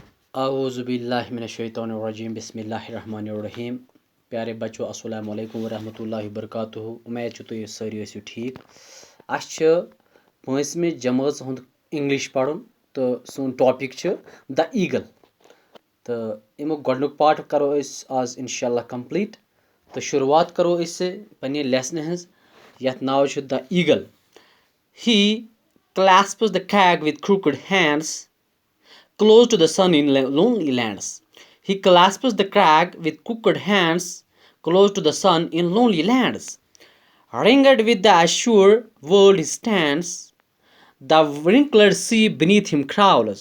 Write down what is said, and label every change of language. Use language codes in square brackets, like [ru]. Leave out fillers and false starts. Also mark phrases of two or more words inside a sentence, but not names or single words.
[ar] اعوذ باللہ من الشیطان الرجیم بسم اللہ الرحمن الرحیم. [ur] پیارے بچو [ar] السلام علیکم ورحمۃ اللہ وبرکاتہ. [ks] امید چھِ تُہۍ سٲری ٲسِو ٹھیٖک. اَسہِ چھِ پٲنٛژمہِ جمٲژ ہُنٛد اِنٛگلِش پَرُن تہٕ سون ٹاپِک چھُ [en] the eagle. [ks] تہٕ اَمیُک گۄڈنیُک پارٹ کَرو أسۍ آز [ar] اِنشاء اللہ [ks] کَمپلیٖٹ. تہٕ شُروعات کَرو أسۍ پنٛنہِ لیسنہِ ہٕنٛز یَتھ ناو چھُ [en] the eagle. ہی clasps the crag with crooked hands close to the sun in lonely lands. He clasps the crag with crooked hands close to the sun in lonely lands. Ringed with the azure world he stands, the wrinkled sea beneath him crawls.